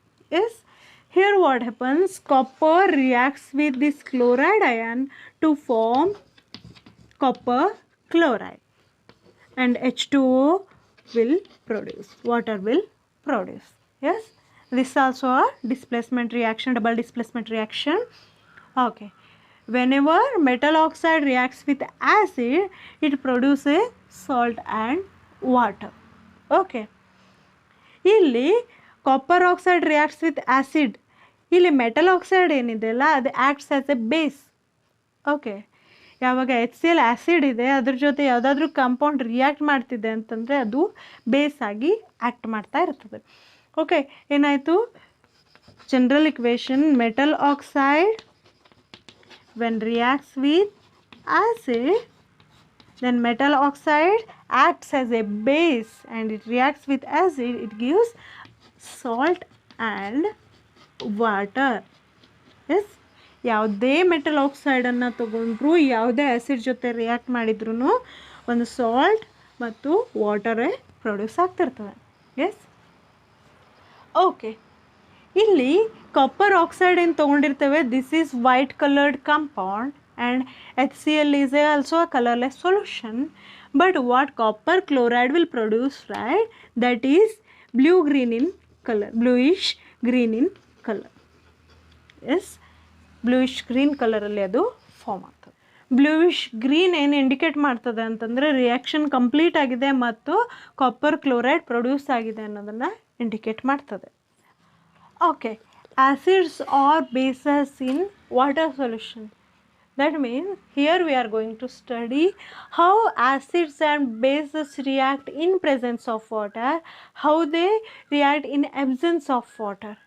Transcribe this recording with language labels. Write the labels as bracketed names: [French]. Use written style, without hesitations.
[English] Yes, here what happens, copper reacts with this chloride ion to form copper chloride, and H2O will produce, water will produce. Yes, this is also a displacement reaction, double displacement reaction. Okay, whenever metal oxide reacts with acid, it produces salt and water. [Kannada] Okay, ಇಲ್ಲಿ copper oxide [English] reacts with acid, [Kannada] ಇಲ್ಲಿ metal oxide ಏನಿದೆಯಲ್ಲ ಅದು [English] Acts as a base. [Kannada] Okay, ಯಾವಾಗ HCl acid ಇದೆ ಅದ್ರ ಜೊತೆ ಯಾವುದಾದ್ರೂ compound react ಮಾಡ್ತಿದೆ ಅಂತಂದರೆ ಅದು ಬೇಸ್ ಆಗಿ ಆ್ಯಕ್ಟ್ ಮಾಡ್ತಾ ಇರ್ತದೆ. ಓಕೆ, ಏನಾಯಿತು, [English] General equation, metal oxide when reacts with acid, then metal oxide acts as a base and it reacts with acid, it gives salt and water. [Kannada] Yes, ಯಾವುದೇ metal ಆಕ್ಸೈಡನ್ನು ತಗೊಂಡ್ರು, ಯಾವುದೇ ಆ್ಯಸಿಡ್ ಜೊತೆ react ಮಾಡಿದ್ರೂ ಒಂದು salt ಮತ್ತು ವಾಟರೇ produce ಆಗ್ತಿರ್ತವೆ. [English] yes, okay, [Kannada] ಇಲ್ಲಿ copper oxide ಏನು ತೊಗೊಂಡಿರ್ತೇವೆ, [English] This is white coloured compound and HCl is also a colorless solution. But what copper chloride will produce, right, that is blue green in color, bluish green in color. [Kannada] Yes, bluish green ಕಲರಲ್ಲಿ ಅದು form ಆಗ್ತದೆ. Bluish green ಏನು indicate ಮಾಡ್ತದೆ ಅಂತಂದರೆ reaction complete ಆಗಿದೆ ಮತ್ತು copper chloride produce ಆಗಿದೆ ಅನ್ನೋದನ್ನು ಇಂಡಿಕೇಟ್ ಮಾಡ್ತದೆ. [English] Okay, acids or bases in water solution. That means here we are going to study how acids and bases react in presence of water, how they react in absence of water.